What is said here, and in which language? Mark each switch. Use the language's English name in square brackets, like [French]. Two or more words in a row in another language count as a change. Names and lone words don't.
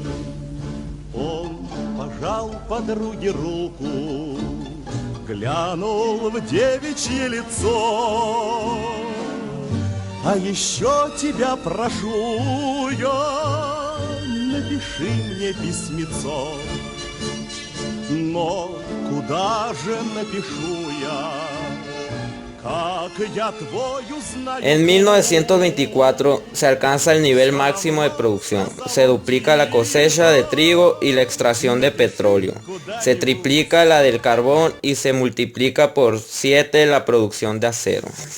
[Russian] Он пожал подруге руку, глянул в девичье лицо. А еще тебя прошу я, напиши мне письмецо. Но куда же напишу я? [Spanish] En 1924 se alcanza el nivel máximo de producción, se duplica la cosecha de trigo y la extracción de petróleo, se triplica la del carbón y se multiplica por 7 la producción de acero.